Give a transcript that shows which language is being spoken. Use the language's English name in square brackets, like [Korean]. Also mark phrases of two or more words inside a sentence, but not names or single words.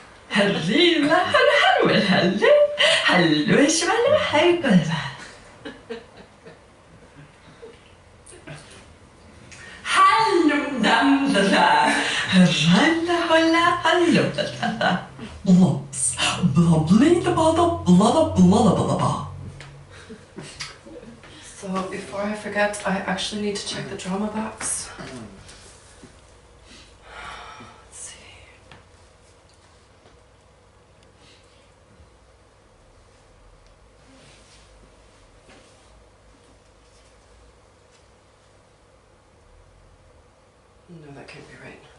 [German] Herrila, hallo, ich will helpen. Hallo, dandala, randa, holla, hallo, dandala. Blops, blabblita, bada, blada, blada, blada. [English] So before I forget, I actually need to check the drama box. Let's see. No, that can't be right.